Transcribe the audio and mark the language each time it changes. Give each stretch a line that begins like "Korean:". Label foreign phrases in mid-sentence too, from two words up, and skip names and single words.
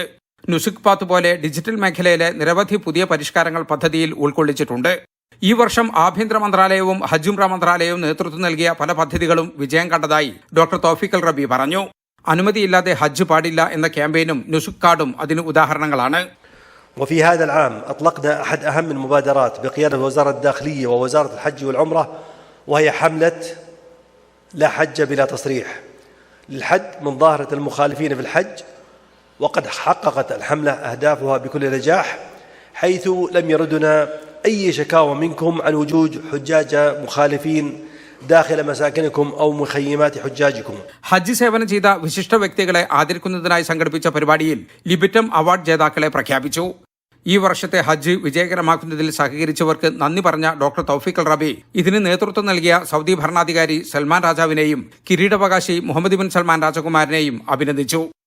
Malayalam: നുസുക് പാത്ത് പോലെ ഡിജിറ്റൽ മേഖലയിലെ നിരവധി പുതിയ പരിഷ്കാരങ്ങൾ പദ്ധതിയിൽ ഉൾക്കൊള്ളിച്ചിട്ടുണ്ട്. ഈ വർഷം ആഭ്യന്തര മന്ത്രാലയവും ഹജ്ജ് ഉംറ മന്ത്രാലയവും നേതൃത്വം നൽകിയ പല പദ്ധതികളും വിജയം കണ്ടതായി ഡോക്ടർ തൗഫീഖ് അൽ റബി പറഞ്ഞു. അനുമതിയില്ലാതെ ഹജ്ജ് പാടില്ല എന്ന ക്യാമ്പയിനും നുസുക് കാർഡും അതിന് ഉദാഹരണങ്ങളാണ്.
Arabic: وفي هذا العام أطلقنا أحد أهم المبادرات بقيادة وزارة الداخلية ووزارة الحج والعمرة، وهي حملة لا حج بلا تصريح للحد من ظاهرة المخالفين في الحج، وقد حققت الحملة أهدافها بكل نجاح، حيث لم يردنا أي شكاوى منكم عن وجود حجاج مخالفين داخل مساكنكم أو مخيمات حجاجكم.
Malayalam: ഹജ്ജ് സേവനം ചെയ്ത വിശിഷ്ട വ്യക്തികളെ ആദരിക്കുന്നതിനായി സംഘടിപ്പിച്ച പരിപാടിയിൽ ലിബിറ്റം അവാർഡ് ജേതാക്കളെ പ്രഖ്യാപിച്ചു. ഈ വർഷത്തെ ഹജ്ജ് വിജയകരമാക്കുന്നതിൽ സഹകരിച്ചവർക്ക് നന്ദി പറഞ്ഞ ഡോക്ടർ തൗഫീഖ് അൽ റബി ഇതിന് നേതൃത്വം നൽകിയ സൗദി ഭരണാധികാരി സൽമാൻ രാജാവിനെയും കിരീടാവകാശി മുഹമ്മദ് ബിൻ സൽമാൻ രാജകുമാരനെയും അഭിനന്ദിച്ചു.